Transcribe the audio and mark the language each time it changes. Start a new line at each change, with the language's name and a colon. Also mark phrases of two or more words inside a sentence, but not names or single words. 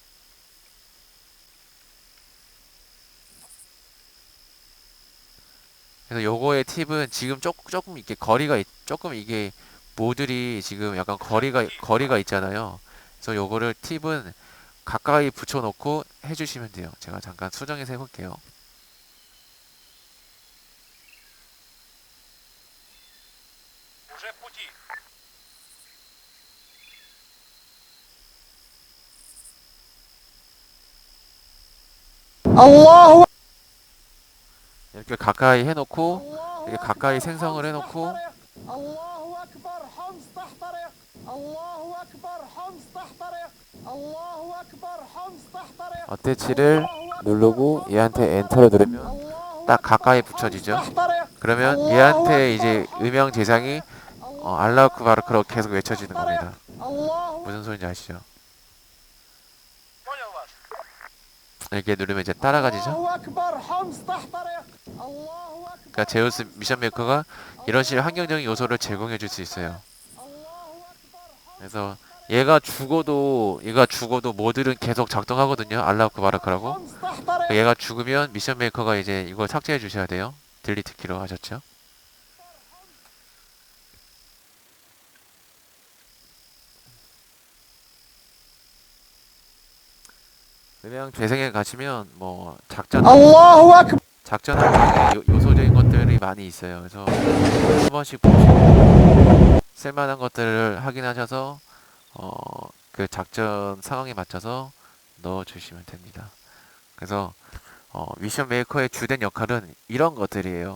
Korean: 그래서 요거의 팁은 지금 조금 이렇게 조금 이게 모듈이 지금 약간 거리가 있잖아요. 그래서 요거를 팁은 가까이 붙여놓고 해주시면 돼요. 제가 잠깐 수정해서 해볼게요.
Russian: Уже в пути.
Arabic: الله
Korean: 이렇게 가까이 해놓고 이렇게
Arabic: الله
Korean: 가까이
Arabic: أكبر
Korean: 생성을
Arabic: حمص
Korean: 해놓고
Arabic: تحترق الله أكبر حمص تحترق الله أكبر حمص تحترق الله أكبر حمص تحترق
Korean: 어태치를
Arabic: الله أكبر
Korean: 누르고
Arabic: حمص
Korean: 얘한테 엔터를
Arabic: تحترق
Korean: 누르면
Arabic: الله
Korean: 딱 가까이
Arabic: أكبر حمص
Korean: 붙여지죠.
Arabic: تحترق
Korean: 그러면
Arabic: الله
Korean: 얘한테
Arabic: أكبر
Korean: 이제
Arabic: حمص
Korean: 음영 재상이
Arabic: تحترق الله أكبر
Korean: 알라우크바르크로 계속
Arabic: حمص
Korean: 외쳐지는
Arabic: تحترق
Korean: 겁니다.
Arabic: الله
Korean: 무슨 소리인지 아시죠?
Russian: Понял вас.
Korean: 이렇게 누르면 이제 따라가지죠.
Arabic: الله أكبر حمص تحترق الله
Korean: 그러니까
Arabic: أكبر
Korean: 제우스
Arabic: حمص
Korean: 미션
Arabic: تحترق
Korean: 메이커가 이런 식의 환경적인 요소를 제공해 줄 수 있어요.
Arabic: الله أكبر حمص
Korean: 그래서 얘가 죽어도 모듈은 계속 작동하거든요. 알라우크바르크라고.
Arabic: حمص تحترق
Korean: 얘가 죽으면 미션 메이커가 이제 이걸 삭제해 주셔야 돼요. 딜리트 키로 하셨죠? 음향 재생에 가시면 뭐
Arabic: الله أكبر
Korean: 작전할 때 요소적인 것들이 많이 있어요. 그래서 한 번씩 보시고 쓸만한 것들을 확인하셔서 그 작전 상황에 맞춰서 넣어 주시면 됩니다. 그래서 미션 메이커의 주된 역할은 이런 것들이에요.